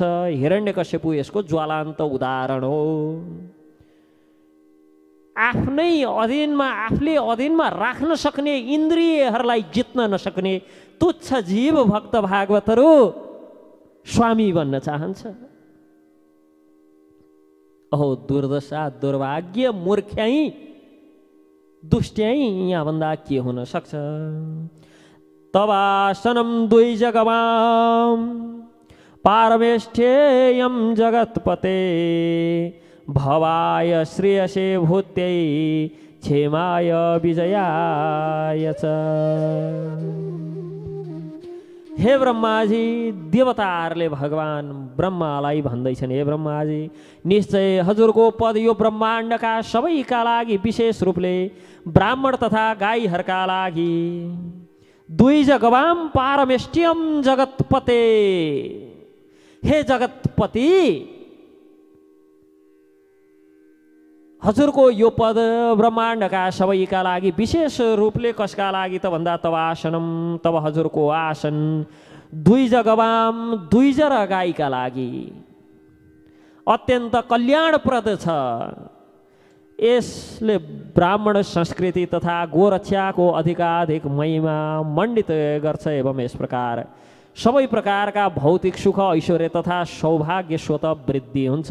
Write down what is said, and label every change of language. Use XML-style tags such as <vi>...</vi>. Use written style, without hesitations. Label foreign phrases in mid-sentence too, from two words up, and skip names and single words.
<ne>हिरण्यकश्यपु यसको ज्वलन्त उदाहरण हो। आफ्नै अधीनमा, आफूले अधीनमा राख्न सक्ने इन्द्रियहरूलाई जित्न नसक्ने तुच्छ जीव भक्त भागवतहरू स्वामी बन्न चाहन्छ। अहो दुर्दशा, दुर्भाग्य, मूर्ख्याई, दुष्ट्याई यहाँभन्दा के हुन सक्छ?</ne> <sa>तवासनम द्वैजगवाम पारमेष्ठेयम जगत्पते भवाय श्रेयसे भूत्यै क्षेमाय विजयाय च।</sa> <ne>हे ब्रह्माजी, देवताहरूले भगवान ब्रह्मालाई भन्दैछन्, हे ब्रह्माजी निश्चय हजुरको पद यो ब्रह्माण्डका सबैका लागि, विशेष रूपले ब्राह्मण तथा गाईहरूका लागि</ne> <sa>द्विज गवाम पारमेष्ठ्यम जगत्पते।</sa> <ne>हे जगत्पति, हजुरको यो पद ब्रह्माण्डका सबैका लागि, विशेष रूपले कसका लागि त भन्दा</ne> <sa>तब आसनम,</sa> <ne>तब हजुरको आसन</ne> <sa>द्विज गवाम,</sa> <ne>द्विज र गाईका लागि अत्यन्त कल्याणप्रद छ। यसले ब्राह्मण संस्कृति तथा गोरक्षाको अधिकाधिक महिमा मण्डित गर्छ। एवं यस प्रकार सबै प्रकारका भौतिक सुख ऐश्वर्य तथा सौभाग्य स्वत वृद्धि हुन्छ।</ne>